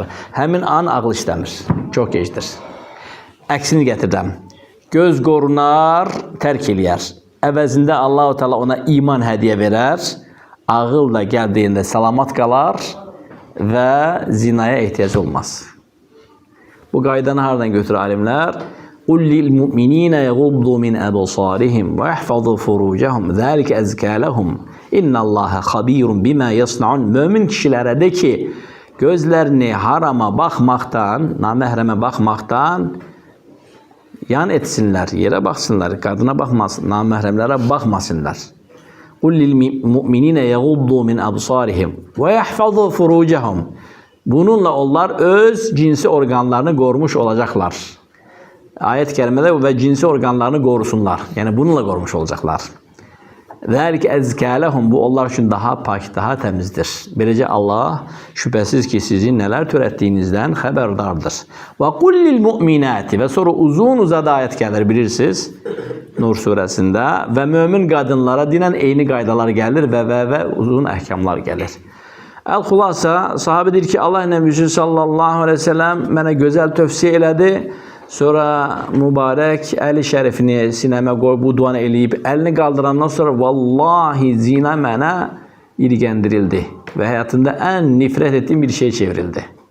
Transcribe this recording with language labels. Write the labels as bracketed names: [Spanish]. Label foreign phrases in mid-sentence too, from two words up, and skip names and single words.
[Azerbaijani] Həmin an ağıl işləmir. Çox gecdir. Əksini gətirəm. Göz qorunar, tərk eləyər. Əvəzində Allah-u Teala ona iman hədiyyə verər. Ağıl da gəldiyində salamat qalar və zinaya ehtiyac olmaz. Bu qaydanı haradan götürür alimlər? [Arabic] قُلْ لِلْمُؤْمِنِينَ يَغُضُّوا مِنْ أَبْصَارِهِمْ وَيَحْفَظُوا فُرُوجَهُمْ ذَلِكَ أَزْكَى لَهُمْ إِنَّ اللّٰهَ خَبِيرٌ بِمَا يَصْنَعُونَ. [Azerbaijani] Mömin kişilərə de ki, gözlərini harama baxmaqdan, naməhrəmə baxmaqdan yan etsinlər, yerə baxsınlar, qadına baxmasın, naməhrəmlərə baxmasınlar. [Arabic] قُلْ لِلْمُؤْمِنِينَ يَغُضُّوا مِنْ أَبْصَارِهِمْ وَيَحْفَظُوا فُرُوجَهُمْ. [Azerbaijani] Bununla onlar öz cinsi organlarını qorumuş olacaqlar. Ayət kərimədə və cinsi organlarını qorusunlar. Yəni bununla qorumuş olacaqlar. [Arabic] ذَلِكَ أَزْكَى لَهُمْ. [Azerbaijani] Bu onlar üçün daha pak, daha təmizdir. Beləcə Allah şübhəsiz ki, sizin nələr törətdiyinizdən xəbərdardır. [Arabic] وَقُلْ لِلْمُؤْمِنَاتِ. [Azerbaijani] Və sonra uzun-uzadı ayət gəlir, bilirsiniz. Nur surəsində. Və mömin qadınlara dinən eyni qaydalar gəlir və uzun əhkamlar gəlir. Əl-Xulasa, sahabe deyir ki, Allah Nəbisi [Arabic] صلى الله عليه وسلم [Azerbaijani] mənə gözəl tövsiyə elədi. Sonra mübarək əli şərifini sinəmə qoy, bu duanı eləyib, əlini qaldırandan sonra vallahi zina mənə irgəndirildi və həyatında ən nifrət etdiyim bir şey çevrildi.